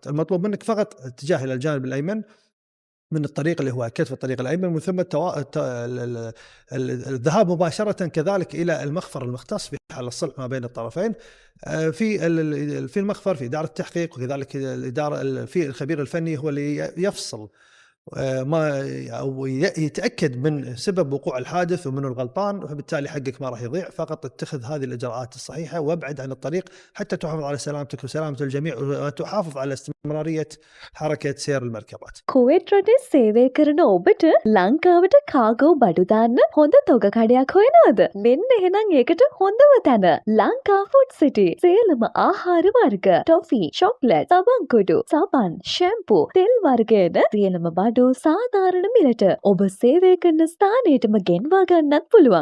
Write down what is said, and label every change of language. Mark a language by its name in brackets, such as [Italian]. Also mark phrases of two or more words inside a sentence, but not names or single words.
[Arabic] المطلوب منك فقط اتجاه إلى الجانب الأيمن من الطريق اللي هو كتف الطريق الأيمن، ومن ثم الذهاب مباشرة كذلك إلى المخفر المختص في حال الصلح ما بين الطرفين، في المخفر في إدارة التحقيق، وكذلك الإدارة في الخبير الفني هو اللي يفصل ما أو يتأكد من سبب وقوع الحادث ومن الغلطان، فبالتالي حقك ما راح يضيع. فقط اتخذ هذه الإجراءات الصحيحة وابعد عن الطريق حتى تحافظ على سلامتك وسلامة الجميع، وتحافظ على استمرارية حركة سير المركبات. [Sinhala] කුවේට් රටේ සේවය කරන ඔබට ලංකාවට කාගෝ බඩු දාන්න හොඳ තොග කඩයක් හොයනවද? මෙන්න එහෙනම් ඒකට හොඳම තැන ලංකා ෆුඩ් සිටි. සියලුම ආහාර වර්ග, ටොෆි, චොක්ලට්, සබන්කුඩු, සබන්, ෂැම්පූ, තෙල් වර්ගයන සියලුම බඩු සාධාරණ මිලට ඔබ සේවය කරන ස්ථානයටම ගෙන්වා ගන්නත් පුළුවන්.